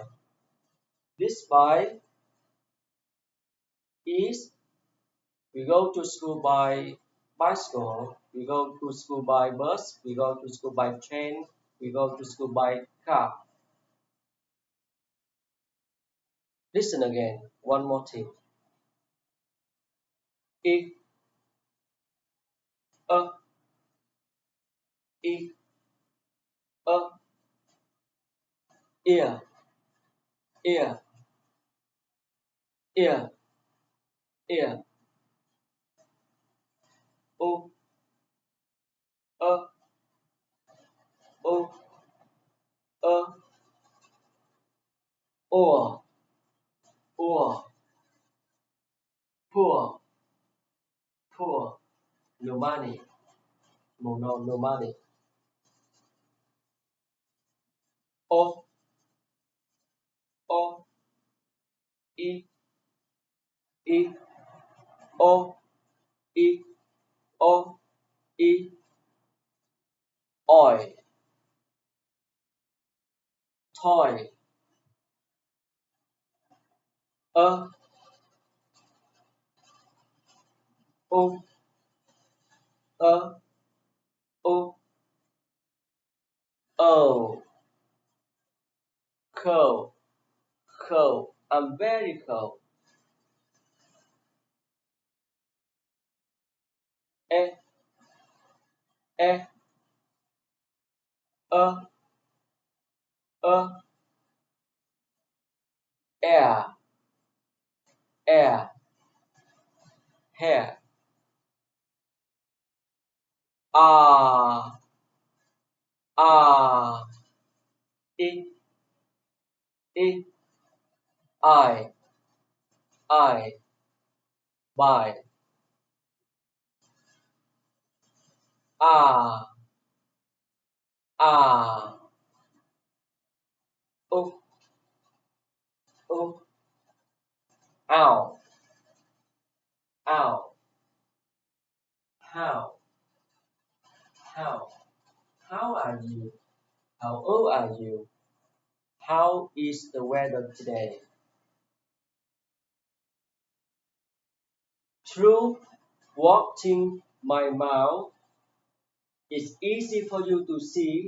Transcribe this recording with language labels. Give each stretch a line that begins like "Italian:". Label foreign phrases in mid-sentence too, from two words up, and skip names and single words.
English: This buy is we go to school by bicycle, we go to school by bus, we go to school by train, we go to school by car. Listen again, one more thing. E, a, e, a. Ear, ear, ear. ear, o, o, or, poor, poor, no money, no money, o, o, e, e, o, e, o, e, oil, toy, a, o, a, o, oh, cold, cold, I'm very cold, e, e, a, a, air, air, hair, ah, ah, e, e, I, by, ah, ah, o, o, ow, ow, how, how, how are you? How old are you? How is the weather today? Through watching my mouth, it's easy for you to see.